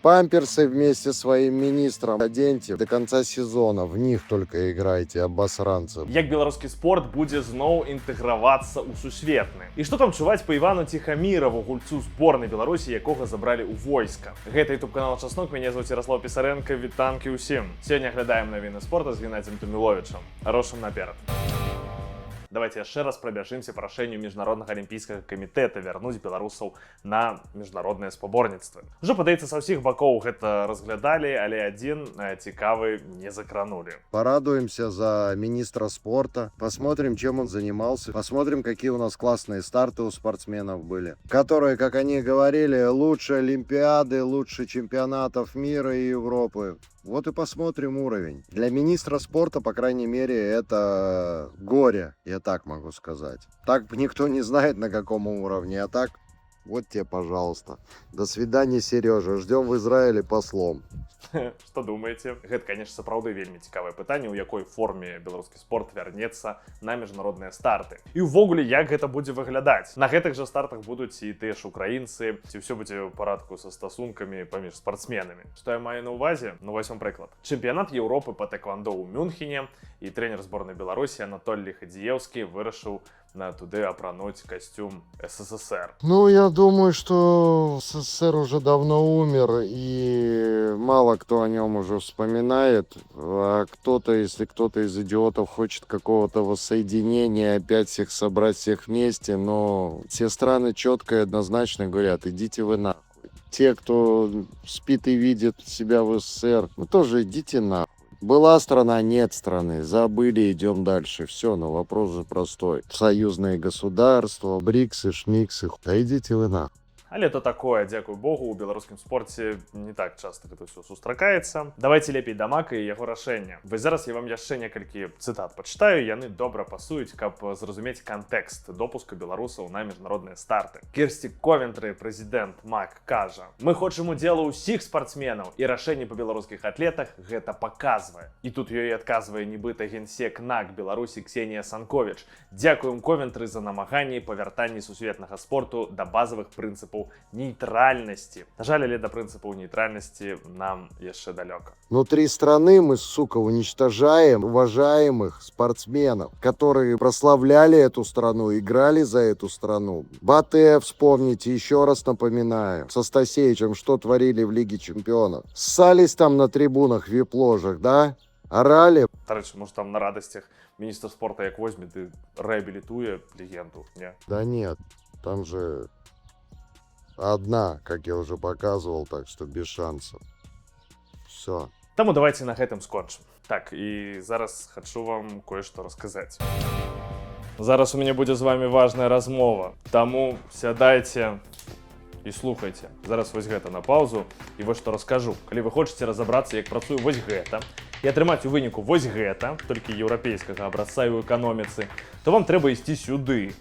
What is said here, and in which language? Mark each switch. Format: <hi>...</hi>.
<ru>Памперсы вместе с своим министром оденьте до конца сезона. В них только играйте, обосранцы.</ru> <be>Як беларускі спорт будзе зноў інтэгравацца ў сусветны. І што там чуваць па Івану Тихомирову, гульцу зборнай Беларусі, якога забралі ў войска. Гэта ютуб-канал Часнок, мяне</be> <ru>зовут</ru> <be>Ярослав Пісаренко, вітанкі ўсім. Сёння глядаем навіны спорта з Геннадзем Туміловічам. Рушым наперад. Давайте яшчэ раз прабяжымся па рашэнню міжнароднага алімпійскага камітэта вярнуць беларусаў на міжнародныя спаборніцтвы. Ужо, падаецца, са ўсіх бакоў гэта разглядалі, але адзін цікавы не закранули.</be> <ru>Порадуемся за министра спорта, посмотрим, чем он занимался, посмотрим, какие у нас классные старты у спортсменов были, которые, как они говорили, лучше Олимпиады, лучше чемпионатов мира и Европы. Вот и посмотрим уровень. Для министра спорта, по крайней мере, это горе, я так могу сказать. Так никто не знает, на каком уровне, а так вот тебе, пожалуйста. До свидания, Сережа. Ждем в Израиле послом.</ru> <be>Што думаеце? Гэта, конечно, сапраўды вельмі цікавае пытанне, у якой форме беларускі спорт вярнецца на міжнародныя старты. І ўвогуле, як гэта будзе выглядаць? На гэтых жа стартах будуць і тыя ж украінцы, ці ўсё будзе ў парадку са стасункамі паміж спартсменамі. Што я маю на ўвазе? Ну, вось вам прыклад. Чэмпіянат Еўропы па тэквандо ў Мюнхене, і трэнер зборнай Беларусі Анатолій Хадзіеўскі вырашыў туды апрануць костюм СССР.</be> <ru>Ну, я думаю, что СССР уже давно умер, и мало кто о нем уже вспоминает. А кто-то, если кто-то из идиотов хочет какого-то воссоединения, опять всех собрать всех вместе, но все страны четко и однозначно говорят: идите вы нахуй. Те, кто спит и видит себя в СССР, вы тоже идите нахуй. Была страна, нет страны. Забыли, идем дальше. Все, но вопрос же простой. Союзные государства, БРИКсы, шмиксы. Да идите вы нахуй.</ru> <be>Але то такое, дзякуй Богу, у беларускім спорце не так часта гэта ўсё сустракаецца. Давайте лепей да Мака і яго рашэння. Вось зараз я вам яшчэ некалькі цытат пачытаю, яны добра пасуюць, каб зразумець кантэкст допуску беларусаў на міжнародныя старты. Кірсці Ковентры, прэзідэнт Мак, кажа: «Мы хочам удзелу ўсіх спартсменаў, і рашэнне па беларускіх атлетах гэта паказвае». І тут ёй адказвае нібыта генсек НАК Беларусі Ксенія Санковіч. Дзякуем Ковентры за намаганні па вяртанні сусветнага спорту да базавых прынцыпаў нейтральности. На жаль, але до принципу нейтральности нам яшчэ далёка.</be> <ru>Внутри страны мы, сука, уничтожаем уважаемых спортсменов, которые прославляли эту страну, играли за эту страну. Батэ, вспомните, еще раз напоминаю, со Стасевичем, что творили в Лиге чемпионов. Ссались там на трибунах, вип-ложах, да? Орали. Рэч, может, там на радостях министр спорта як возьмет и реабилитуе легенду, не? Да нет, там же одна, как я уже показывал, так что без шансов. Все.</ru> <be>Таму давайте на гэтым скончым. Так, і зараз хачу вам кое-што расказаць. Зараз у мяне будзе з вами важная размова, таму сядайце і слухайце. Зараз вось гэта на паузу і вось што раскажу. Калі вы хочаце разабрацца, як працуе вось гэта, і атрымаць у выніку вось гэта, толькі еўрапейскага абразца і ў эканоміцы, то вам трэба ісці сюды.</be>